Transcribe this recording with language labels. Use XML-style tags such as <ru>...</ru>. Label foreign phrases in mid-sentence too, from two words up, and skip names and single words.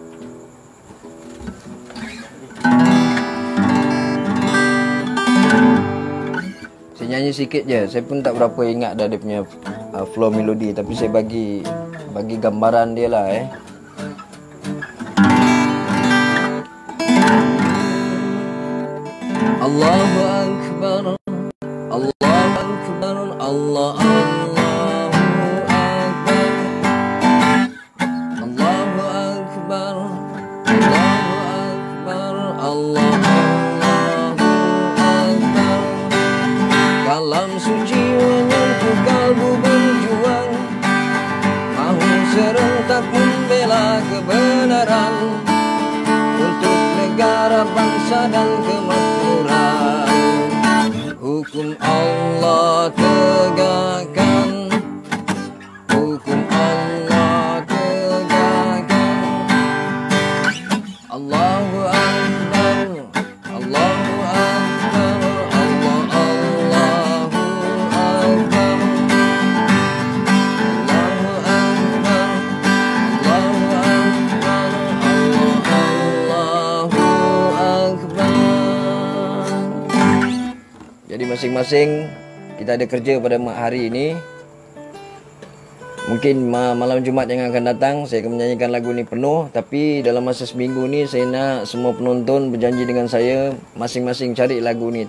<ms>Saya nyanyi sikit je. Saya pun tak berapa ingat dah dia punya flow melodi, tapi saya bagi gambaran dia lah.</ms> <ar>الله أكبر، الله أكبر، الله، الله أكبر، الله أكبر، الله أكبر، الله، الله أكبر.</ar> <ms>Kalam suci menyentuh kalbu berjuang, mahu serentak membela kebenaran untuk negara, bangsa dan kemakmuran. Hukum Allah tegakkan, hukum Allah tegakkan.</ms> <ar>الله أكبر، الله أكبر، الله، الله أكبر، الله أكبر، الله أكبر، الله، الله أكبر.</ar> <ms>Jadi masing-masing kita ada kerja pada hari ini. Mungkin malam Jumaat yang akan datang saya akan menyanyikan lagu ni penuh. Tapi dalam masa seminggu ni saya nak semua penonton berjanji dengan saya, masing-masing cari lagu ni.</ms>